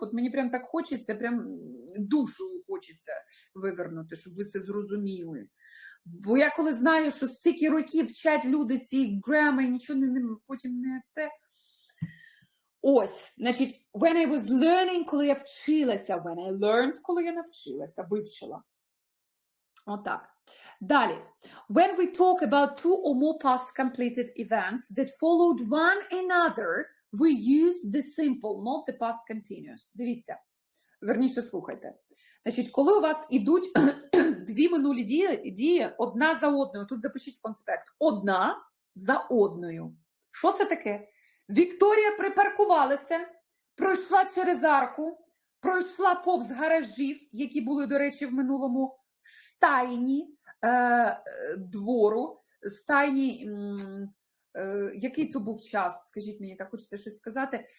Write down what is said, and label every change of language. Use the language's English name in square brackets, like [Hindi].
[Ukrainian] От мені прям так хочеться, прям душу хочеться вивернути, щоб ви це зрозуміли. Бо я коли знаю, що стільки років вчать люди ці грами, нічого потім не це. Ось, значить, [English] when I was learning, [Ukrainian] коли я вчилася, [English] when I learned, [Ukrainian] коли я навчилася, вивчила. Отак. Далі. [English] When we talk about two or more past completed events that followed one another, we use the simple, not the past continuous. [Ukrainian] Дивіться. Верніше, слухайте. Значить, коли у вас ідуть дві минулі дії, одна за одною, тут запишіть в конспект, одна за одною. Що це таке? Вікторія припаркувалася, пройшла через арку, пройшла повз гаражів, які були, до речі, в минулому стайні двору, стайні, який то був час, скажіть мені, так хочеться щось сказати.